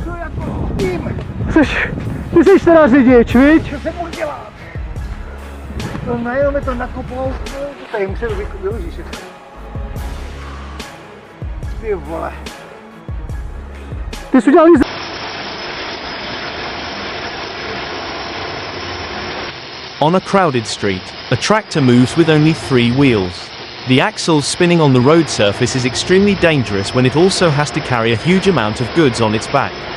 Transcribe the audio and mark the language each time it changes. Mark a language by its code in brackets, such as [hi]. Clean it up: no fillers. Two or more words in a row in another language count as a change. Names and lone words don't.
[cs] Co jako tím? Ty seš teda řidič, viď? Co jsem mohl dělat? To najednou mi to nakopou. Tady musím využít všechno. Ty vole. Ty jsi udělal nic. [en] On a crowded street, a tractor moves with only 3 wheels. The axles spinning on the road surface is extremely dangerous when it also has to carry a huge amount of goods on its back.